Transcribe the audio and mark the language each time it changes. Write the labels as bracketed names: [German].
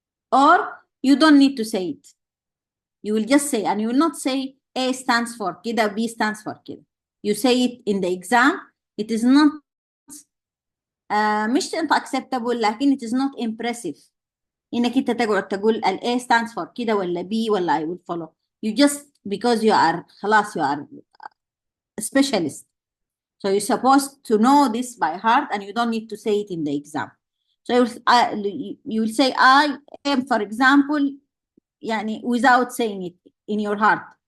[English] Or you don't need to say it. You will just say, and you will not say A stands for [Arabic] كده, [English] B stands for كده. You say it in the exam. It is not [Arabic] مش [English] acceptable, [Arabic] لكن [English] it is not impressive. [Arabic] إنك أنت تقعد تقول ال [English] A stands for [Arabic] كده ولا B ولا [English] I will follow. You just, because you are [Arabic] خلاص, [English] you are a specialist. So you're supposed to know this by heart, and you don't need to say it in the exam. So you will say, I am, for example, [Arabic] يعني, [English] without saying it in your heart.